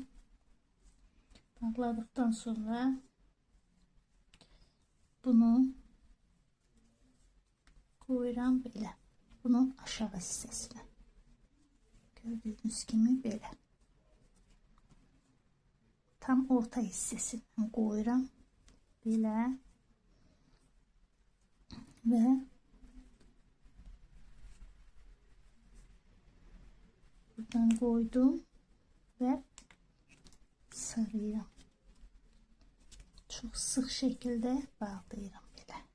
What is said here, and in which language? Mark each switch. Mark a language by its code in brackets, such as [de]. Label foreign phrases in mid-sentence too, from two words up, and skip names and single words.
[az] Bağladıktan sonra bunu koyuram belə. Bunun aşağı hissəsinə. Gördüğünüz kimi belə. Tam orta hissəsindən koyuram. Belə. [tr] Ve buradan koydum ve sarıyorum. [az] Çok sık şekilde bağlayıram belə.